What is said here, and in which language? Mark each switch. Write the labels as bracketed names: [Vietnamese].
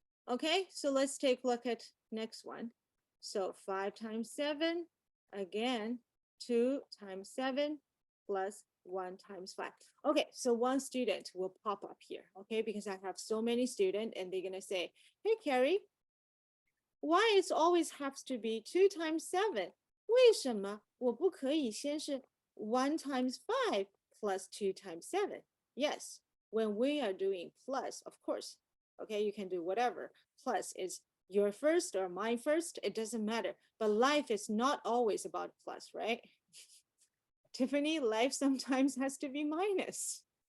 [English] Okay, so let's take a look at next one. So 5 times 7, again, 2 times 7 plus 1 times 5. Okay, so one student will pop up here, okay, because I have so many students and they're gonna say, hey, Carrie, why it always has to be 2 times 7? [Chinese] 为什么我不可以先是 [English] 1 times 5 plus 2 times 7? Yes, when we are doing plus, of course, okay, you can do whatever. Plus is your first or mine first, it doesn't matter. But life is not always about plus, right? Tiffany, life sometimes has to be minus.